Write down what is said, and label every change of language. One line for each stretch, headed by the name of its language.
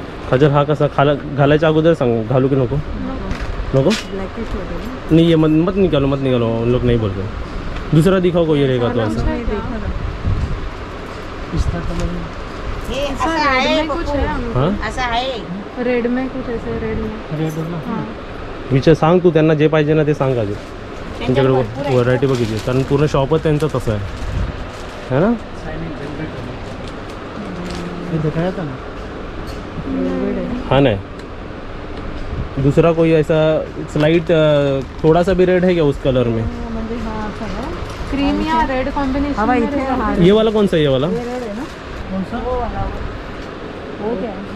Marathi: काजल हा कसा घालायच्या अगोदर सांग, घालू की नको? नको ब्लॅकिश होते.
Hindi: नहीं ये मत निकालो मत निकालो, उन लोग नहीं बोल रहे. दूसरा दिखाओ कोई रहेगा तो ऐसा.
Marathi: पिस्ता कलर हे असं आहे
Hindi: कुछ है हां
Marathi: असं आहे.
Hindi: रेड में कुछ ऐसे रेड में. रेड ना. हाँ
Marathi: विचार सांग तू त्यांना जे पाहिजे ना ते सांग. काजल त्यांच्याकडे व्हरायटी बघितली कारण पूर्ण शॉपच त्यांचं तसं आहे है ना.
Hindi: ये दिखाया था ना. हाँ नहीं दूसरा कोई ऐसा स्लाइट थोड़ा सा भी रेड है क्या उस कलर में?
Marathi: म्हणजे हा असं ना.
Hindi: क्रीम या रेड कॉम्बिनेशन में रहेगा. ये वाला कौन सा है? ये वाला
Marathi: हे रेड आहे ना.
Hindi: कौन सा? वो वाला वो क्या